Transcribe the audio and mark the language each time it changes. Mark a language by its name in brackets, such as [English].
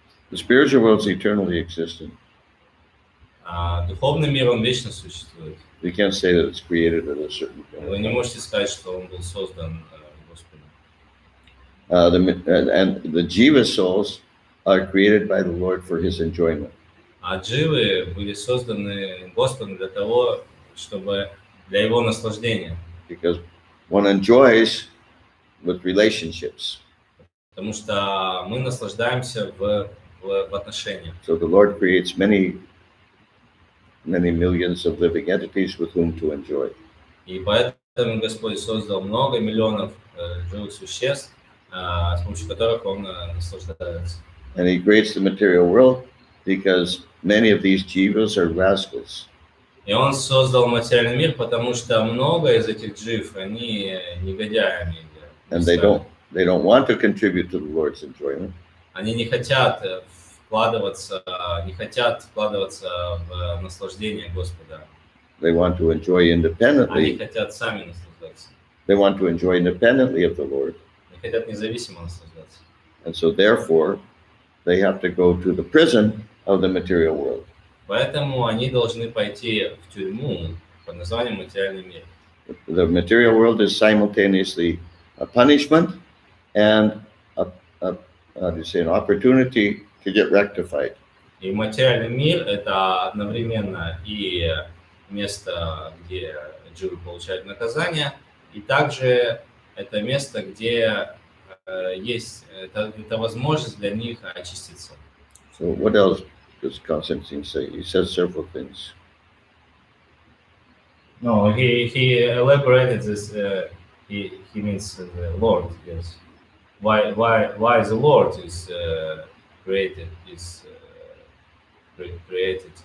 [English] The spiritual world is eternally existing. [Russian] Духовный мир, он вечно существует. [English] You can't say that it's created at a certain point. [Russian] Вы не можете сказать, что он был создан Господом. [English] And the jiva souls are created by the Lord for His enjoyment. [Russian] А дживы были созданы Господом для того, чтобы для его наслаждения. [English] Because one enjoys with relationships. [Russian] Потому что мы наслаждаемся в отношениях. [English] So the Lord creates many millions of living entities with whom to enjoy. [Russian] И поэтому Господь создал много миллионов живых существ, с помощью которых Он наслаждается. [English] And he creates the material world because many of these jivas are rascals. [Russian] И он создал материальный мир, потому что много из этих джив, они негодяями. [English] And they don't want to contribute to the Lord's enjoyment. [Russian] Они не хотят вкладываться в наслаждение Господа. [English] They want to enjoy [Russian] Они [English] independently. [Russian] хотят сами наслаждаться. [English] They want to enjoy independently of the Lord. [Russian] Они хотят независимо наслаждаться. [English] And so therefore, they have to go to the prison of the material world. [Russian] Поэтому они должны пойти в тюрьму под названием материальный мир. [English] The material world is simultaneously a punishment and an opportunity to get rectified. [Russian] И материальный мир — это одновременно и место, где дживы получают наказание, и также это место, где есть это возможность для них очиститься. [English] So what else does Constantine say? He says several things. No, he elaborated this. He means the Lord. Yes. Why the Lord is created is created.